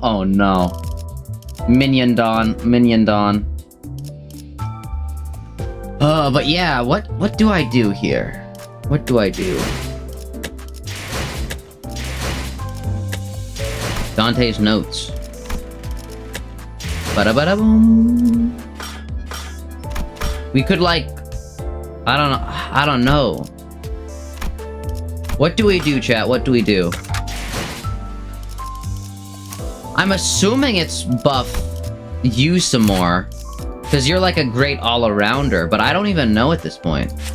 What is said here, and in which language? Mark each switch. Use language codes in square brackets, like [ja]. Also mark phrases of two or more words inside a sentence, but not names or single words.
[en] Oh, no. Minion Dawn. But yeah, what do I do here? What do I do? Dante's notes. Ba-da-ba-da-boom. We could, like, I don't know. What do we do, chat? What do we do? I'm assuming it's buff you some more, because you're like a great all-arounder, but I don't even know at this point.